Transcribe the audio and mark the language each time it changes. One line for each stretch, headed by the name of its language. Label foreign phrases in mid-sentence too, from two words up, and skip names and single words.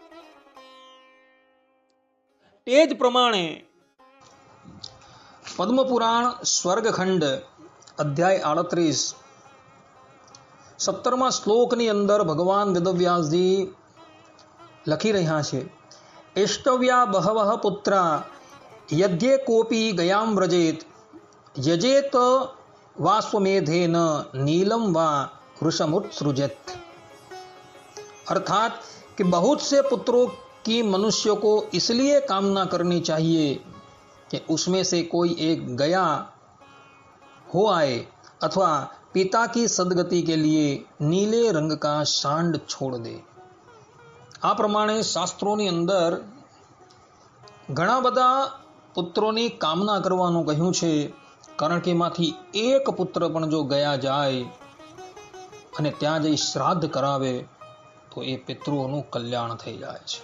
Gujarati: તે જ પ્રમાણે પદ્મપુરાણ સ્વર્ગખંડ અધ્યાય 38 17મા શ્લોકની અંદર ભગવાન વેદવ્યાસજી લખી રહ્યા છે,
Sanskrit: એષ્ટવ્યા બહવઃ પુત્રા યદ્યે કોપી ગયામ વ્રજેત યજેત વાસ્વમેધેન नीलम वा वृषमुत्सृजेत.
Hindi: अर्थात कि बहुत से पुत्रों की मनुष्य को इसलिए कामना करनी चाहिए कि उसमें से कोई एक गया हो आए अथवा पिता की सदगति के लिए नीले रंग का सांड छोड़ दे.
Gujarati: આ પ્રમાણે શાસ્ત્રોની અંદર ઘણા બધા પુત્રોની કામના કરવાનું કહ્યું છે, કારણ કે એમાંથી એક પુત્ર પણ જો ગયા જાય અને ત્યાં જઈ શ્રાદ્ધ કરાવે તો એ પિતૃઓનું કલ્યાણ થઈ જાય છે.